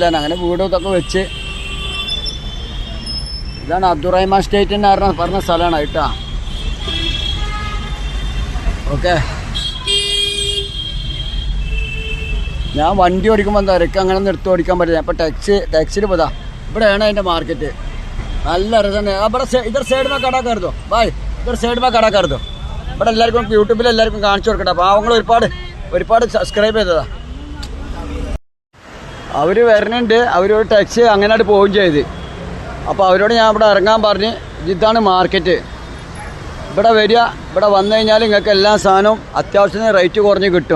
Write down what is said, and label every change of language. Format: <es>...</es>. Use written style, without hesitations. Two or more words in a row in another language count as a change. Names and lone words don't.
<ml>അങ്ങനെ വീടും ഇതൊക്കെ വെച്ച് ഇതാണ് അബ്ദുറഹ്മാൻ സ്റ്റേറ്റിൻ്റെ പറഞ്ഞ സ്ഥലമാണ് കേട്ടോ. ഓക്കെ, ഞാൻ വണ്ടി ഓടിക്കുമ്പോൾ എന്താ പറയുക, അങ്ങനെ നിർത്തി ഓടിക്കാൻ പറ്റില്ല. അപ്പോൾ ടാക്സിയിൽ പോതാ. ഇവിടെയാണ് അതിൻ്റെ മാർക്കറ്റ്. നല്ല രസമാണ്.</ml> <hi>ഇവിടെ इधर साइड में കട कर दो भाई, इधर साइड में കട कर दो.</hi> <ml>ഇവിടെ എല്ലാവർക്കും യൂട്യൂബിൽ എല്ലാവർക്കും കാണിച്ചു കൊടുക്കട്ടെ. പാവങ്ങൾ ഒരുപാട് സബ്സ്ക്രൈബ് ചെയ്തതാ. അവർ വരുന്നുണ്ട്. അവരൊരു ടാക്സി അങ്ങനെ പോവുകയും ചെയ്ത്. അപ്പോൾ അവരോട് ഞാൻ ഇവിടെ ഇറങ്ങാൻ പറഞ്ഞ് ഇതാണ് മാർക്കറ്റ്. ഇവിടെ വരിക, ഇവിടെ വന്നു കഴിഞ്ഞാൽ നിങ്ങൾക്ക് എല്ലാ സാധനവും അത്യാവശ്യത്തിന് റേറ്റ് കുറഞ്ഞ് കിട്ടും.</ml>